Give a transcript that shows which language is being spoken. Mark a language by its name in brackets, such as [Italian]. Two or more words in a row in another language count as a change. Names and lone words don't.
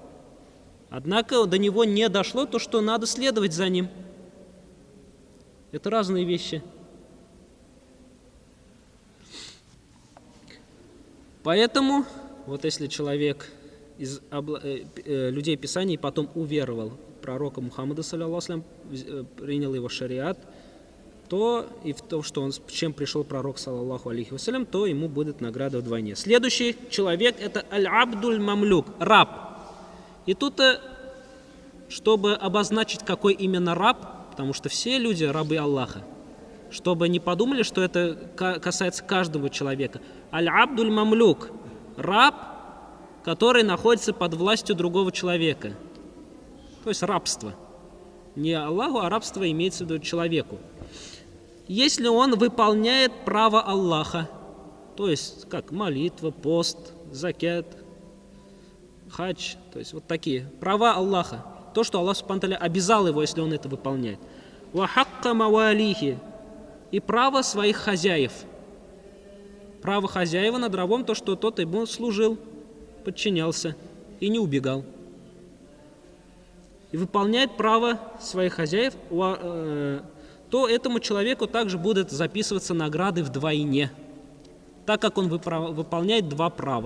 [Russian] Однако до него не дошло то, что надо следовать за ним. Это разные вещи. Поэтому, вот если человек из людей Писания потом уверовал в пророка Мухаммада, [Arabic] صلى الله عليه وسلم, [Russian] принял его шариат, то и в том, что с чем пришел пророк, [Arabic] صلى الله عليه وسلم, [Russian] то ему будет награда вдвойне. Следующий человек – это [Arabic] العبد المملوك, [Russian] раб. И тут, чтобы обозначить, какой именно раб, потому что все люди рабы Аллаха, чтобы не подумали, что это касается каждого человека. [Arabic] العبد المملوك, [Russian] раб, который находится под властью другого человека. То есть рабство. Не Аллаху, а рабство имеется в виду человеку. Если он выполняет право Аллаха, то есть как молитва, пост, закят, хадж, то есть вот такие права Аллаха, то, что Аллах [Arabic] سبحانه وتعالى [Russian] обязал его, если он это выполняет. [Arabic] وحق مواليه, [Russian] и право своих хозяев. Право хозяева над рабом, то, что тот ему служил, подчинялся и не убегал. И выполняет право своих хозяев, то этому человеку также будут записываться награды вдвойне, так как он выполняет два права.